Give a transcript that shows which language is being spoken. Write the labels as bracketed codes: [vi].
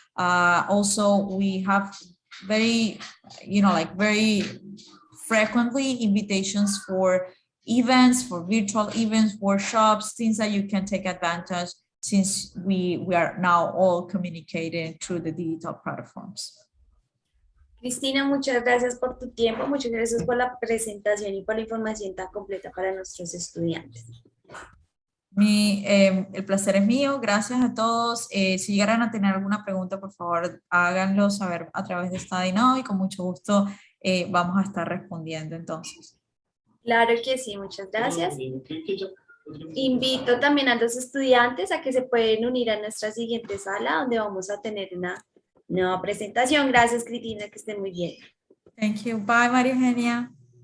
[en] Also, we have very, very frequently invitations for events, for virtual events, workshops, things that you can take advantage since we are now all communicating through the digital platforms. [es] Cristina, muchas gracias por tu tiempo, muchas gracias por la presentación y por la información tan completa para nuestros estudiantes. El placer es mío, gracias a todos. Si llegaran a tener alguna pregunta, por favor, háganlo saber a través de Study Now y con mucho gusto vamos a estar respondiendo entonces. Claro que sí, muchas gracias. Invito también a los estudiantes a que se pueden unir a nuestra siguiente sala donde vamos a tener una nueva presentación. Gracias, Cristina, que estén muy bien. [en] Thank you. Bye, María Eugenia.